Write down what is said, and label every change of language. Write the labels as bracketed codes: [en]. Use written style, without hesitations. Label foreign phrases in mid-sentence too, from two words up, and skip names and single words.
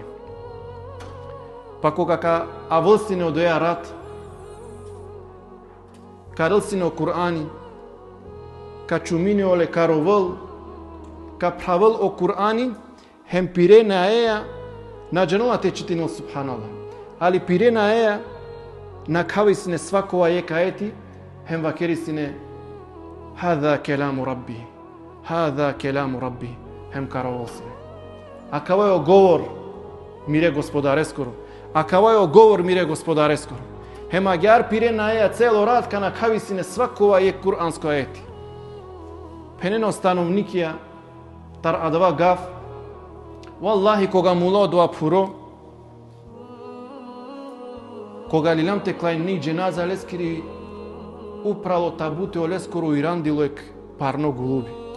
[rom] Па кога ка авлсине одеја рад, карылсине о Кур'ани, ка чумине оле каровол, ка правил о Кур'ани, хем пире на еја, на джанова те читинил субханаллах. Али пире на еја, на кави сине свакова ека ети, хем вакери сине, [ar] هذا كلام ربي. هذا كلام ربي, [rom] хем каровол сине. А кава е говор, мире господар ескоро. А кава е говор, мире господар ескоро. Хем агјар пире на еја цело рад, ка на кави сине свакова е кур'анско ети. Пенено становникија, тар адава гав, валлахи кога мула одва пуро, кога лилам те клајни дженаза лескири, упрало табуте олескоро ирандило ек парно голуби.